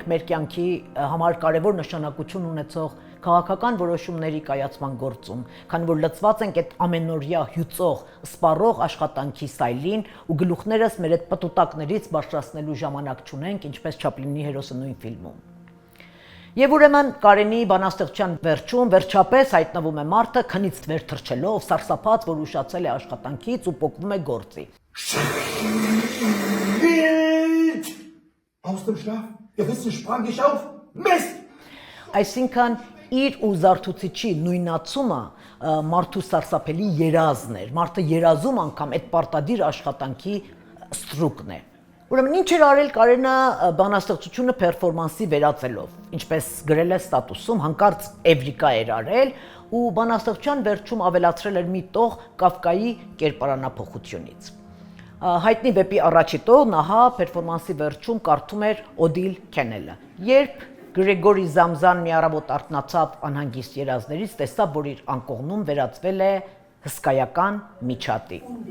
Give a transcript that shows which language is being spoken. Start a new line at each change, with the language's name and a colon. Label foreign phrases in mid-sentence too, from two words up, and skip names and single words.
Armenian: մեր կյանքի համար կարևոր նշանակություն ունեցող քաղաքական որոշումների կայացման գործում, քանի որ լծված ենք այդ ամենօրյա հյուծող, սպառող աշխատանքի սայլին ու գլուխներս մեր այդ պտուտակներից բարձրացնելու ժամանակ չունենք, ինչպես Չապլինի հերոսը նույն ֆիլմում։ Եվ ուրեմն Կարենի բանաստեղծության վերջում վերջապես հայտնվում է մարդը քնից վեր թռչելով, սարսափած, որ ուշացել է աշխատանքից ու պոկվում է գործի։
German: Wild! Aus dem Schlaf gerissen sprang ich auf. Mist!
Armenian: Այսինքն իր ու Զարթուցիչի նույնացումը մարդու սարսափելի երազն էր։ Մարդը երազում անգամ այդ պարտադիր աշխատանքի ստրուկն է։ Ուրեմն ինչ էր արել Կարենը բանաստեղծությունը պերֆորմանսի վերածելով, ինչպես գրել է ստատուսում, հանկարծ Էվրիկա էր արել ու բանաստեղծության վերջում ավելացրել էր մի տող Կաֆկայի կերպարանափոխությունից։ Հայտնի վեպի առաջի տողն ահա պերֆորմանսի վերջում կարդում էր Օդիլ Քենելը։ Երբ Գրեգորի Զամզան մի առավոտ արթնացավ անհանգիստ երազներից, տեսավ, որ իր անկողնում վերածվել է հսկայական միջատի։